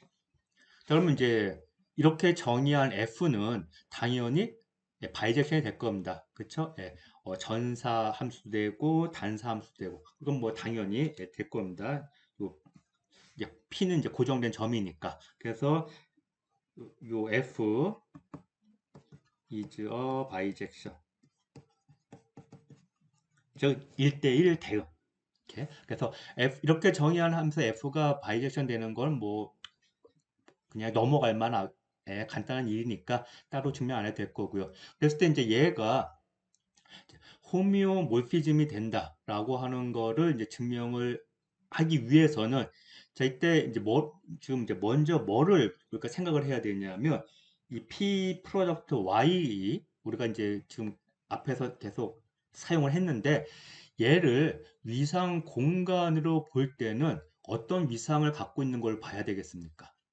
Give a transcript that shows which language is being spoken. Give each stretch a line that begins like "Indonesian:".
Korean: 자, 그러면 이제 이렇게 정의한 F는 당연히 예, 바이젝션이 될 겁니다. 그쵸? 예, 전사 함수도 되고 단사 함수도 되고 그건 뭐 당연히 예, 될 겁니다. 이제 P는 이제 고정된 점이니까. 그래서 요
English: F is a bijection.
Korean: 즉 1대1 대응. 이렇게. 그래서 이렇게 정의한 하면서 F가 바이젝션 되는 건 뭐 그냥 넘어갈 만한 간단한 일이니까 따로 증명 안 해도 될 거고요. 그랬을 때 이제 얘가 호미오몰피즘이 된다라고 하는 거를 이제 증명을 하기 위해서는 자 이때 이제 지금 이제 먼저 뭐를 우리가 생각을 해야 되냐면 이 P 프로덕트 Y 우리가 이제 지금 앞에서 계속 사용을 했는데 얘를 위상 공간으로 볼 때는 어떤 위상을 갖고 있는 걸 봐야 되겠습니까?